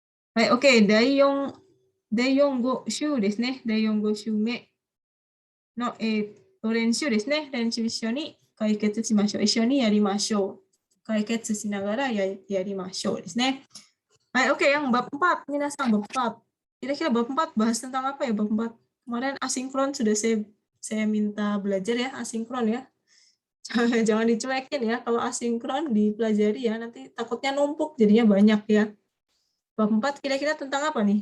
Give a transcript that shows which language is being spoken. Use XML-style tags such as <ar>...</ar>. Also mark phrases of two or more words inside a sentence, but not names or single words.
<ja>はい、OK。第4号週ですね。第4号週目の、練習ですね。練習一緒に解決しましょう。一緒にやりましょう。解決しながらやりましょうですね。</ja> <id>Hai, oke, yang bab 4, Minasang, bab 4. Kira-kira bab 4 bahas tentang apa ya bab 4? Kemarin asinkron sudah saya minta belajar ya, asinkron ya. Jangan dicuekin ya, kalau asinkron dipelajari ya, nanti takutnya numpuk jadinya banyak ya. Bab 4 kira-kira tentang apa nih?</id>